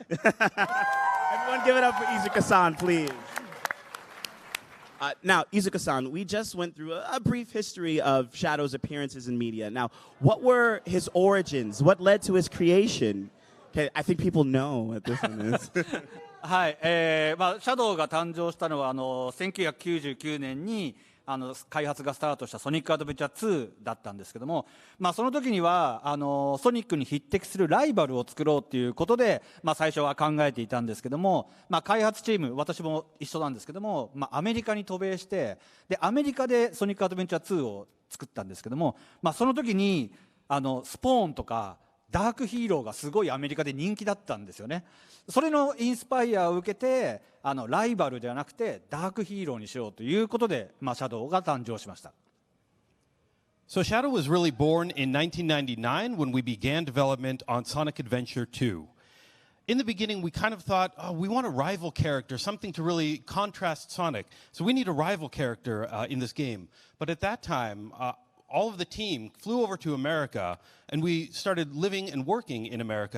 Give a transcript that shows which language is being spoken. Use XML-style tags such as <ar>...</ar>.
<en>Everyone give it up for Iizuka-san, please. Now, Iizuka-san, we just went through a brief history of Shadow's appearances in media. Now, what were his origins? What led to his creation? Okay, I think people know what this one is.</en> <ja>はい、シャドウが誕生したのは1999年に開発がスタートしたソニックアドベンチャー2だったんですけども、その時にはソニックに匹敵するライバルを作ろうということで、最初は考えていたんですけども、開発チーム、私も一緒なんですけども、アメリカに渡米して、でアメリカでソニックアドベンチャー2を作ったんですけども、その時にスポーンとかダークヒーローがすごいアメリカで人気だったんですよね。それのインスパイアを受けてライバルではなくてダークヒーローにしようということで、シャドウが誕生しました。</ja> <en>So Shadow was really born in 1999 when we began development on Sonic Adventure 2. In the beginning, we kind of thought, oh, we want a rival character, something to really contrast Sonic. So we need a rival character in this game. But at that time, all of the team flew over to America, and we started living and working in America.</en>